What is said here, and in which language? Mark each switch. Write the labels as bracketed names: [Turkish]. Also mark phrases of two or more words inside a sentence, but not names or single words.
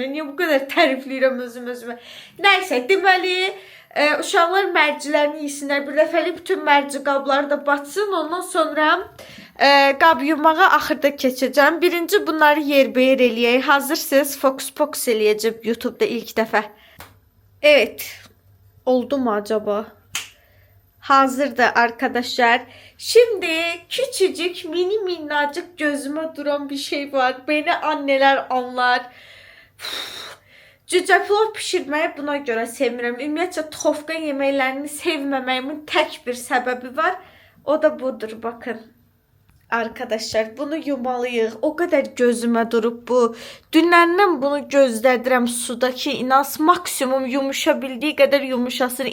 [Azerbaijani] Niyə bu qədər tərifləyirəm özümə? Nəysə deməli uşaqlar mərcilərini yesinlər. Bir dəfəlik bütün mərci qabları da batsın. Ondan sonra qab yumağa axırda keçəcəm. Birinci bunları yerbəyer eləyək. Hazırsınız? Focus Pocus eləyəcəm YouTube'da ilk dəfə. [Turkish] Evet. Oldu mu acaba? [Azerbaijani] Hazırdı arkadaşlar. [Turkish] Şimdi küçücük mini minnacık gözüme duran bir şey var. Beni anneler anlar. [Azerbaijani] Cücə plov pişirməyi buna görə sevmirəm. Ümumiyyətcə tofqa yeməklərini sevməməyimin tək bir səbəbi var. [Turkish] O da budur, bakın. Arkadaşlar bunu yumalıyıq. [Azerbaijani] O qədər gözümə durub bu. Dünəndən bunu gözlədirəm suda ki, inas maksimum yumuşa bildiyi qədər yumuşasın.